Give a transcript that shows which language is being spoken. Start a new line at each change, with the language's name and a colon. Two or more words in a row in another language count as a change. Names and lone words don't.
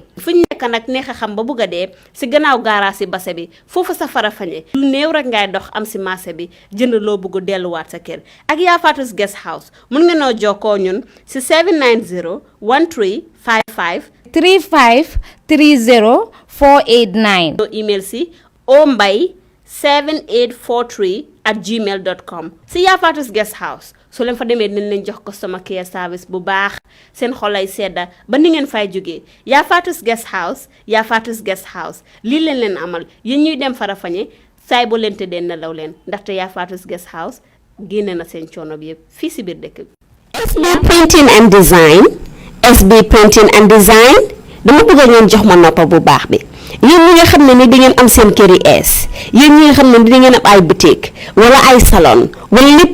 Wolof: fu ñu nekk nag neex a xam ba bëgg a dee si gannaaw gaaraas si base bi foofu sa Farafenni lu néew rek ngay dox am si marché bi jënd loo bëgg delluwaat sa kër ak Yaa Faatu's Guest House mun nga noo jokkoo ñun si 790 1355 35 30 489 email si ombay7843@gmail.com si Yaa Faatu's Guest House so leen fa demee dinañ leen jox
English: customer care service
Wolof: bu baax seen xolay sedda ba ni ngeen fay jógee Yaa Faatu's Guest House Yaa Faatu's Guest House lii leen amal yéen ñuy dem Farafenni saay boo leen tëddee nelaw leen ndaxte Yaa Faatu's Guest House génne na seen coono bi yëpp fii si biir dëkk bi. SB Printing and Design dama bëgg ngeen jox ma noppa bu baax bi yéen ñi nga xam ne ni di ngeen am seen kër yi ees yéen ñi nga xam ne ni di ngeen am ay boutique wala ay salon wala lépp